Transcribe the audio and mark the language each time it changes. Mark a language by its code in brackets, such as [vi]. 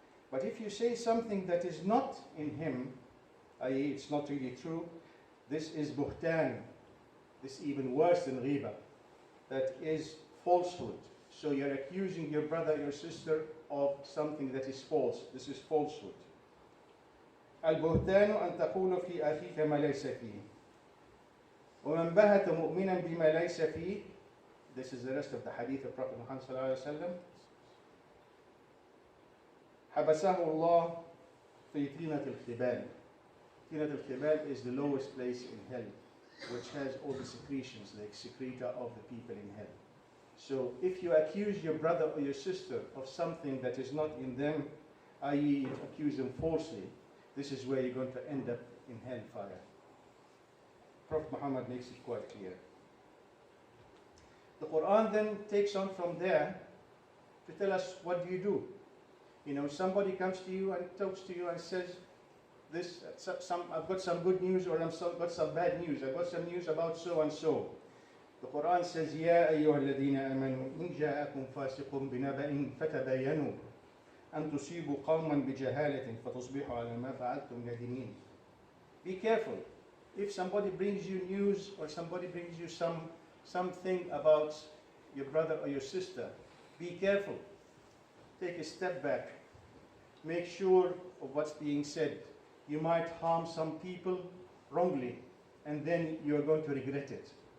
[en] But if you say something that is not in him, i.e. it's not really true, this is buhtan. This is even worse than riba. That is falsehood. So you're accusing your brother, your sister of something that is false. This is falsehood. [ar] البهتان أن تقول في أخيك ما ليس فيه. ومن بهت مؤمنا بما ليس فيه. [en] This is the rest of the hadith of Prophet Muhammad sallallahu alaihi wasallam. [ar] حبسه الله في طينة الخبال. [en] طينة الخبال is the lowest place in hell, which has all the secretions, the excreta of the people in hell. So if you accuse your brother or your sister of something that is not in them, i.e. you accuse them falsely, this is where you're going to end up in hellfire. Prophet Muhammad makes it quite clear. The Quran then takes on from there to tell us, what do you do? You know, somebody comes to you and talks to you and says, I've got some good news, or I've got some bad news. I've got some news about so and so. The Quran says, [ar] يا أيها الذين آمنوا إن جاءكم فاسق بنبأ فتبينوا أن تصيبوا قوما بجهالة فتصبحوا على ما فعلتم نادمين. [en] Be careful. If somebody brings you news, or somebody brings you something about your brother or your sister, be careful. Take a step back. Make sure of what's being said. You might harm some people wrongly, and then you're going to regret it.